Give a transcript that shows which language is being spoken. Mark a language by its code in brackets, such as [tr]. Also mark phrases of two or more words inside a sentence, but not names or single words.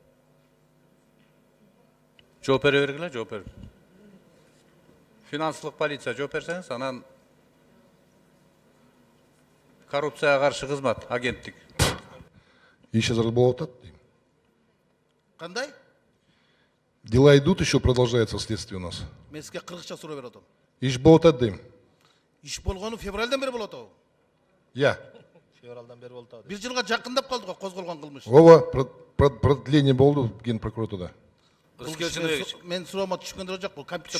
[ky] жооп бере бергиле, жооп бер. Финансылык полиция жооп берсеңиз, анан коррупцияга каршы кызмат, агенттик. Иш азыр болуп атат дейм. кандай? [ru] Дела идут, еще продолжается следствие у нас. [ky] Мен сизге кыргызча суроо берип атам. Иш болуп атат дейм. Иш болгону февралдан бери болот атабы? Я. Февралдан бери болот атабы. Бир жылга жакындап калды го козголгон кылмыш. Ооба, продление болду ген прокуратурада. Рыскелди Чыныбекович. Мен суроомо түшкөндө жок, бул компьютер.